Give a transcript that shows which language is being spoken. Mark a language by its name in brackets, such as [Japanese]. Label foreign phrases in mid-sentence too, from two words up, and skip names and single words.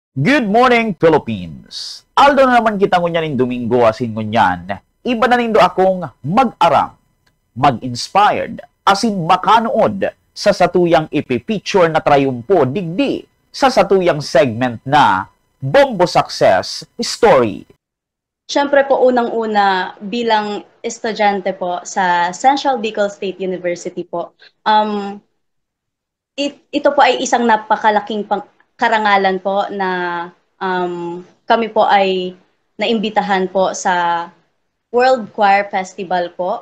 [English] Good morning, [Bikol] Philippines! Aldo na naman kita ngunyan Domingo asin ngunyan. Iba na nindo akong mag-aram, mag-inspired, asin makanood sa satuyang ipipicture na trayumpo digdi sa satuyang segment na Bombo Success Story. [Filipino] Siyempre po, unang-una, bilang estudyante po sa Central Bicol State University po, ito po ay isang napakalaking karangalan po na kami po ay naimbitahan po sa World Choir Festival po.